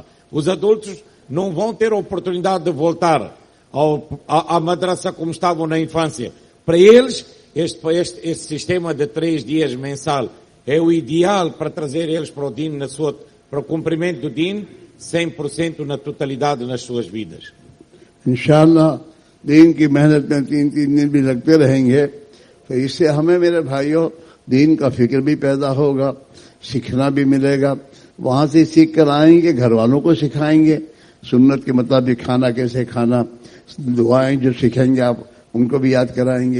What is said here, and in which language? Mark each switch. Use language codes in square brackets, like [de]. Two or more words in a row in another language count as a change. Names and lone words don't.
[pt] Os adultos não vão ter a oportunidade de voltar à madrasa como estavam na infância. Para eles, este sistema de 3 dias mensal é o ideal para trazer eles para o din, para o cumprimento do din, 100% na totalidade nas suas vidas. [hi] इंशाअल्लाह दीन की मेहनत में 3-3 दिन भी लगते रहेंगे तो इससे हमें मेरे भाइयों दीन का फिक्र भी पैदा होगा, सीखना भी मिलेगा। वहां से सीख कर आएंगे, घर वालों को सिखाएंगे, सुन्नत के मुताबिक खाना कैसे खाना, दुआएं जो सीखेंगे आप उनको भी याद कराएंगे।